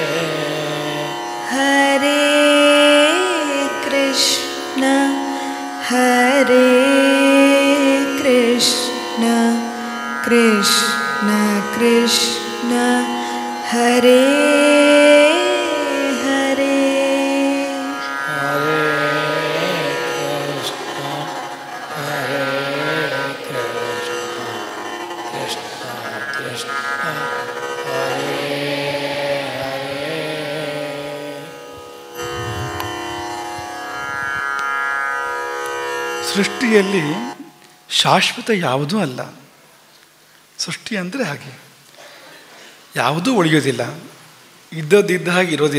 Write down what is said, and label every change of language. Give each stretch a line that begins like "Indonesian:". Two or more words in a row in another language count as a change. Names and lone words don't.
Sanskrit: ಹರೇ ಕೃಷ್ಣ ಹರೇ ಕೃಷ್ಣ ಕೃಷ್ಣ ಕೃಷ್ಣ ಹರೇ ಹರೇ ಹರೇ ಕೃಷ್ಣ ಹರೇ ಕೃಷ್ಣ ಕೃಷ್ಣ ಕೃಷ್ಣ ಹರೇ ಹರೇ
Kannada: ಸೃಷ್ಟಿಯಲ್ಲಿ ಶಾಶ್ವತ ಯಾವುದೂ ಅಲ್ಲ. ಸೃಷ್ಟಿ ಅಂದರೆ ಹಾಗೆ, ಯಾವುದೂ ಉಳಿಯೋದಿಲ್ಲ, ಇದ್ದದ್ದಿದ್ದ ಹಾಗೆ ಇರೋದಿಲ್ಲ.